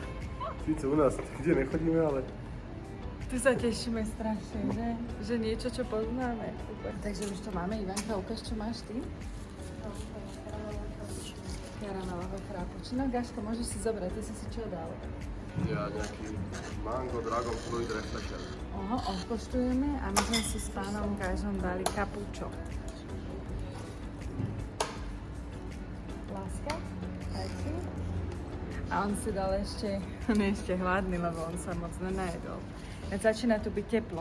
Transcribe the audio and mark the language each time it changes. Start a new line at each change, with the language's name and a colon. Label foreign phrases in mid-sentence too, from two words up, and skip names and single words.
Slovak: Síce u nás kde nechodíme, ale Tu sa tešíme strašne, že? Že niečo, čo poznáme. Super. Takže už to máme. Ivanka, ukáž, čo máš ty? Karamelové frappuccino. Gaško, môžeš si zobrať, ty si čo dal? ja nejaký mango, dragon fruit reflection. Oho, odpoštujeme a my sme si s pánom Gažom dali kapučo. Láska, daj si. A on si dal ešte, on je ešte hladný, lebo on sa moc nenajedol. Začína tu byť teplo.